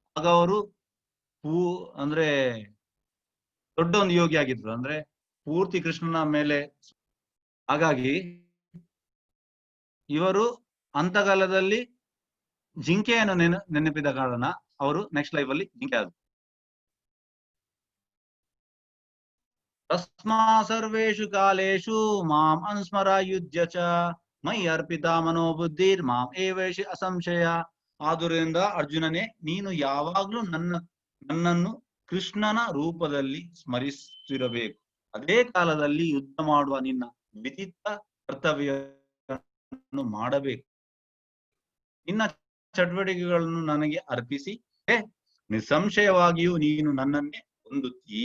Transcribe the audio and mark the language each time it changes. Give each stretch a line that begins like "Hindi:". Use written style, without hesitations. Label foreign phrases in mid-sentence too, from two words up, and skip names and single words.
Kannada: ಆಗ ಅವರು ಅಂದ್ರೆ ದೊಡ್ಡ ಒಂದು ಯೋಗಿ ಆಗಿದ್ರು, ಅಂದ್ರೆ ಪೂರ್ತಿ ಕೃಷ್ಣನ ಮೇಲೆ. ಹಾಗಾಗಿ ಇವರು ಅಂತಕಾಲದಲ್ಲಿ ಜಿಂಕೆಯನ್ನು ನೆನಪಿದ ಕಾರಣ ಅವರು
English: next life
Kannada: ಅಲ್ಲಿ ಜಿಂಕೆ ಆದ್ರು.
Sanskrit: ತಸ್ಮಾ ಸರ್ವೇಷು ಕಾಲೇಶು ಮಾಂ ಅನುಸ್ಮರ ಯುಜ್ಯ ಚ ಮೈ ಅರ್ಪಿತ ಮನೋಬುದ್ಧಿರ್ ಮಾಂ ಏವೇಶಿ ಅಸಂಶಯ.
Kannada: ಆದುದರಿಂದ ಅರ್ಜುನನೇ, ನೀನು ಯಾವಾಗ್ಲೂ ನನ್ನನ್ನು ಕೃಷ್ಣನ ರೂಪದಲ್ಲಿ ಸ್ಮರಿಸುತ್ತಿರಬೇಕು. ಅದೇ ಕಾಲದಲ್ಲಿ ಯುದ್ಧ ಮಾಡುವ ನಿನ್ನ ವಿಚಿತ್ರ ಕರ್ತವ್ಯವನ್ನು ಮಾಡಬೇಕು. ನಿನ್ನ ಚಟುವಟಿಕೆಗಳನ್ನು ನನಗೆ ಅರ್ಪಿಸಿ ನಿಸ್ಸಂಶಯವಾಗಿಯೂ ನೀನು ನನ್ನನ್ನೇ ಹೊಂದುತ್ತೀ.